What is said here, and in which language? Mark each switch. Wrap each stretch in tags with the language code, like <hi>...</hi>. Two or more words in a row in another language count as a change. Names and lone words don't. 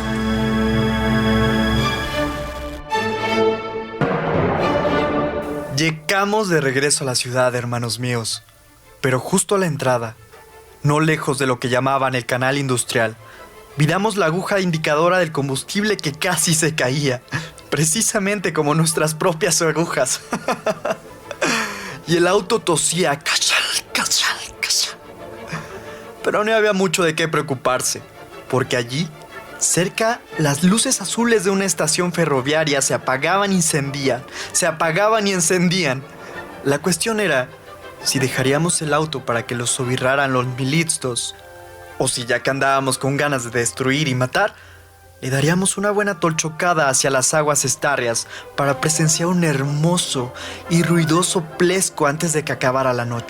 <es>Llegamos de regreso a la ciudad, hermanos míos, pero justo a la entrada, no lejos de lo que llamaban el canal industrial, miramos la aguja indicadora del combustible que casi se caía, precisamente como nuestras propias agujas. Y el auto tosía, cachal, cachal, cachal. Pero no había mucho de qué preocuparse, porque allí, cerca, las luces azules de una estación ferroviaria se apagaban y encendían, se apagaban y encendían. La cuestión era si dejaríamos el auto para que lo sobirraran los militstos, o si ya que andábamos con ganas de destruir y matar, le daríamos una buena tolchocada hacia las aguas estarrias para presenciar un hermoso y ruidoso plesco antes de que acabara la noche.</es>